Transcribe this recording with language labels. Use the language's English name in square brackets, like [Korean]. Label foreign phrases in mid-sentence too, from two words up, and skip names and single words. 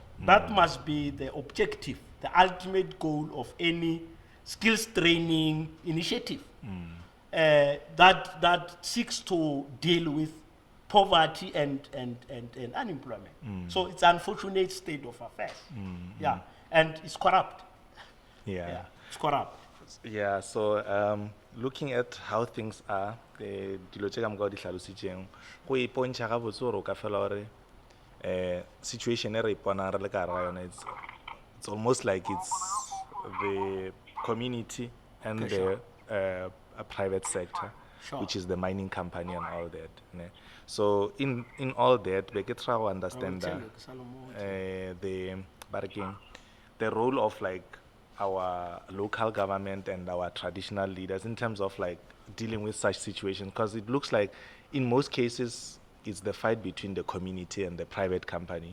[English] That must be the objective, the ultimate goal of any skills training initiative that seeks to deal with poverty and unemployment. So it's an unfortunate state of affairs. Yeah, and it's corrupt. Yeah. It's corrupt. Yeah, so looking at how things are, [Northern Sotho] dilo tse ka moka o di hlalositseng go ipontšha gabotse gore o ka fela gore situation e re iponang re le ka gare ga yona, [English] it's almost like it's the community and the private sector, which is the mining company and all that. Ne? So in all that, we get to understand that the role of like our local government and our traditional leaders in terms of like dealing with such situations, because it looks like in most cases it's the fight between the community and the private company.